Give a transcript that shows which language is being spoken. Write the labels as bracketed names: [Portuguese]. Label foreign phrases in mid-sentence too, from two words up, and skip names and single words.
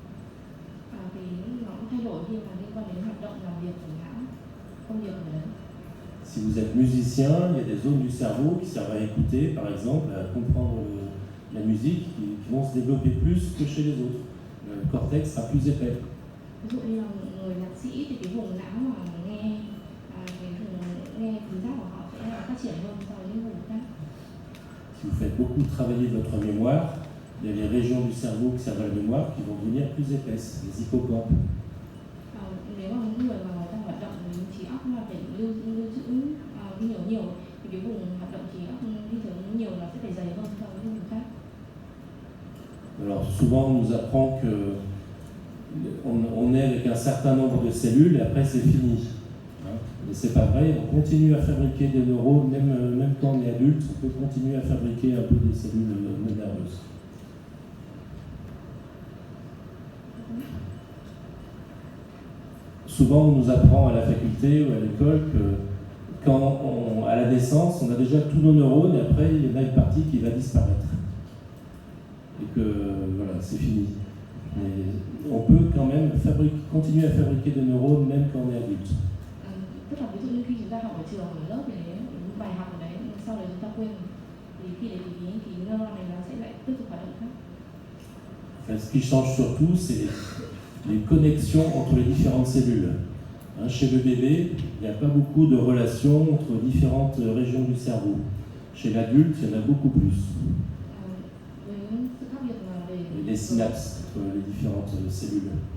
[French] Si vous êtes musicien, il y a des zones du cerveau qui servent à écouter, par exemple, à comprendre la musique, qui vont se développer plus que chez les autres. Le cortex sera plus épais. [Vietnamese] Ví dụ như là người nhạc sĩ thì cái vùng não mà nghe nghe thính giác của họ sẽ phát triển hơn so với những vùng khác. [French] Si vous faites beaucoup travailler votre mémoire, il y a les régions du cerveau qui servent à la mémoire qui vont devenir plus épaisses, les hippocampes. [Vietnamese] Nếu mà những người mà người ta hoạt động trí óc là phải lưu trữ nhiều thì cái vùng hoạt động trí óc ghi nhớ nhiều nó sẽ phải dày hơn so với những vùng khác. [French] Alors souvent on nous apprend que on est avec un certain nombre de cellules et après c'est fini. Mais c'est pas vrai, on continue à fabriquer des neurones, même quand on est adulte, on peut continuer à fabriquer un peu des cellules nerveuses. Souvent on nous apprend à la faculté ou à l'école que à la naissance, on a déjà tous nos neurones et après il y en a une partie qui va disparaître. Et que voilà, c'est fini. Mais on peut quand même continuer à fabriquer des neurones même quand on est adulte. [Vietnamese] Tức là ví dụ như khi chúng ta học ở trường, ở lớp thì những bài học ở đấy, sau đấy chúng ta quên thì khi đấy thì cái neuron này nó sẽ lại tiếp tục hoạt động khác. [French] Enfin, ce qui change surtout, c'est les connexions entre les différentes cellules. Chez le bébé, il n'y a pas beaucoup de relations entre différentes régions du cerveau. Chez l'adulte, il y en a beaucoup plus. Les synapses entre les différentes cellules.